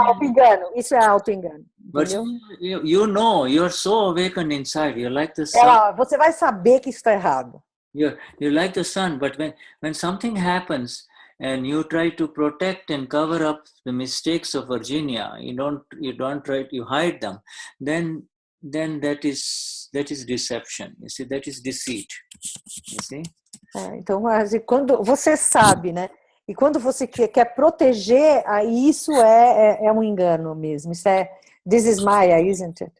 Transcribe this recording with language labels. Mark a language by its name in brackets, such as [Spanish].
[Portuguese] auto-engano, isso é auto-engano, entendeu? [English] Virginia, you know, you're so awakened inside. You're like the sun. [Portuguese] Você vai saber que isso está errado. [English] You're like the sun, but when something happens and you try to protect and cover up the mistakes of Virginia, you don't try, you hide them, then that is deception. You see, that is deceit. You see? [Portuguese] Então, quando você sabe, né? E quando você quer proteger, aí isso é um engano mesmo. Isso [English] this is Maya, isn't it?